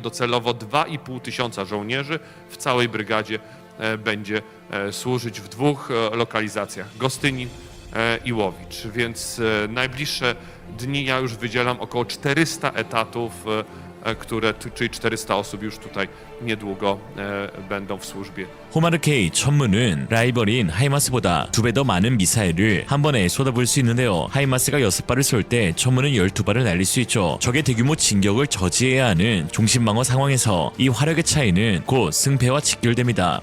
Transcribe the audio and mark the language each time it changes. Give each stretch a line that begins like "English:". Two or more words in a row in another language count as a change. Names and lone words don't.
Polish: Docelowo 2,5 tysiąca żołnierzy w całej brygadzie będzie służyć w 2 lokalizacjach, Gostynin i Łowicz, więc najbliższe dni ja już wydzielam około 400 etatów, czyli 400 osób już tutaj niedługo będą w służbie.
Korean: 호마르K 천무는 라이벌인 하이마스보다 2배 더 많은 미사일을 한 번에 쏟아부을 수 있는데요. 하이마스가 6발을 쏠 때 천무는 12발을 날릴 수 있죠. 적의 대규모 진격을 저지해야 하는 중심방어 상황에서 이 화력의 차이는 곧 승패와 직결됩니다.